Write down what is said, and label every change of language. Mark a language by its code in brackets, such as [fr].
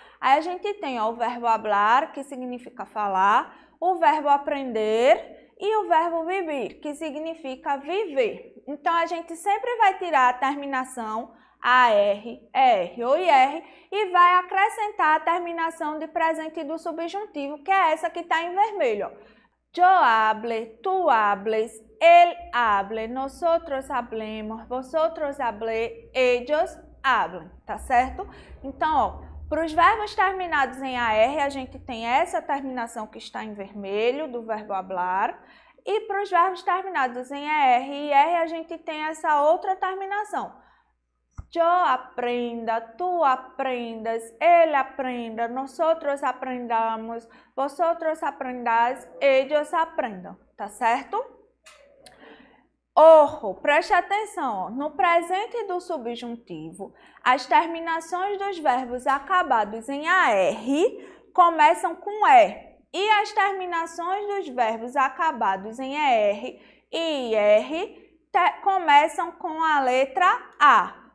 [pt] Aí a gente tem ó, o verbo hablar, que significa falar, o verbo aprender e o verbo vivir, que significa viver. Então, a gente sempre vai tirar a terminação AR, ER ou IR e vai acrescentar a terminação de presente do subjuntivo, que é essa que está em vermelho. [es] Yo hable, tú hables, él hable, nosotros hablemos, vosotros hablé, ellos hablen, [pt] tá certo? Então, ó, para os verbos terminados em AR, a gente tem essa terminação que está em vermelho, do verbo hablar, e para os verbos terminados em ER e IR, a gente tem essa outra terminação. [es] Yo aprenda, tú aprendas, él aprenda, nosotros aprendamos, vosotros aprendáis, ellos aprendam, [pt] tá certo? Ojo, preste atenção, ó, no presente do subjuntivo, as terminações dos verbos acabados em AR começam com E, e as terminações dos verbos acabados em ER e IR começam com a letra A.